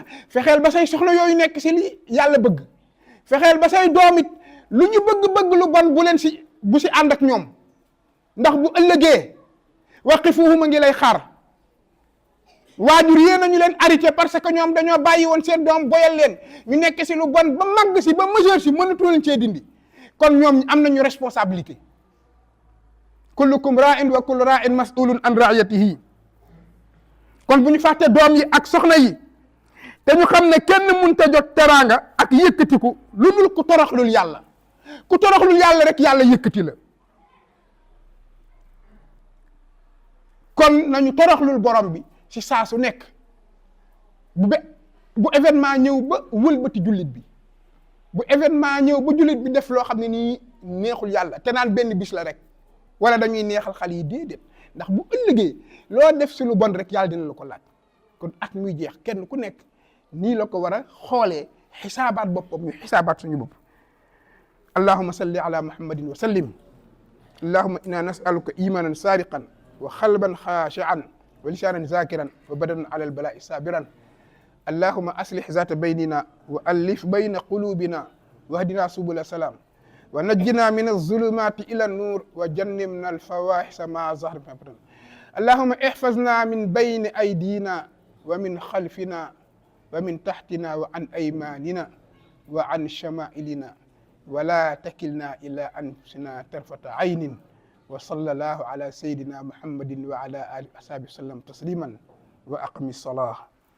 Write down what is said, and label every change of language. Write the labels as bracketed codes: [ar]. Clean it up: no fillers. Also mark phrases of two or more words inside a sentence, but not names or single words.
[wo] fexeel ba say soxna yooyu nekk si li yàlla bëgg, fexeel ba say doom it lu ñu bëgg lu bon bu si ànd ak ñoom, ndax bu ëllëgee waqifuhum a ngi lay xaar. waajur yéen a ñu leen arrêté parce que ñoom dañoo bàyyi woon seen doom boyal leen ñu nekk si lu bon ba màgg si ba majeur si mënatoo leen cee dindi. kon ñoom am nañu responsabilité. [ar] كلكم راع وكل راع مسؤول عن رعيته. [wo] kon bu ñu fàtte doom yi ak soxna yi, te ñu xam ne kenn mënut a jot teraanga ak yëkkatiku lu dul ku toroxlul yàlla. ku toroxlul yàlla rek yàlla yëkkati la. kon nañu toroxlul borom bi ci saa su nekk. bu événement ñëw ba wëlbati jullit bi, bu événement ñëw ba jullit bi def loo xam ne nii neexul yàlla te naan benn bis la rek, wala dañuy neexal xale yi déedéet, ndax bu ëllëgee loo def si lu bon rek yàlla dina la ko laaj. kon at muy jeex kenn ku nekk nii la ko war a xoolee, xisaabaat boppam, ñu xisaabaat suñu bopp. [ar] اللهم صل على محمد وسلم. اللهم إنا نسألك إيمانا صادقا وقلبا خاشعا ولسانا ذاكرا وبدنا على البلاء صابرا. اللهم أصلح ذات بيننا وألف بين قلوبنا واهدنا سبل السلام ونجنا من الظلمات إلى النور وجنبنا الفواحش ما ظهر منها وما بطن. اللهم احفظنا من بين أيدينا ومن خلفنا ومن تحتنا وعن أيماننا وعن شمائلنا ولا تكلنا إلى أنفسنا طرفة عين وصلى الله على سيدنا محمد وعلى آله وصحبه وسلم تسليما وأقم الصلاة